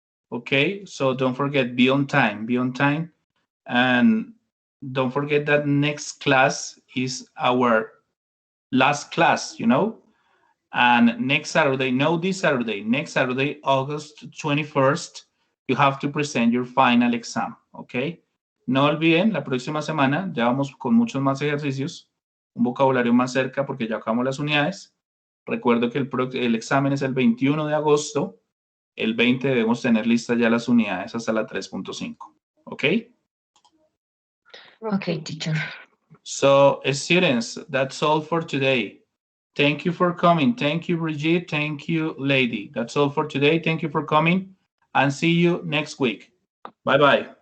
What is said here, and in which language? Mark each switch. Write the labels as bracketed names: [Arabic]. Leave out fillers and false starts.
[English] Okay, so don't forget, be on time, and don't forget that next class is our last class, and next Saturday, no, this Saturday, next Saturday, August 21st, you have to present your final exam, okay? [Spanish] No olviden, la próxima semana ya vamos con muchos más ejercicios, un vocabulario más cerca porque ya acabamos las unidades. Recuerdo que el examen es el 21 de agosto, el 20 debemos tener listas ya las unidades hasta la 3.5, ¿ok? [English] Okay, teacher. So, students, that's all for today. Thank you for coming. Thank you, Brigitte. Thank you, Lady. That's all for today. Thank you for coming, and see you next week. Bye-bye.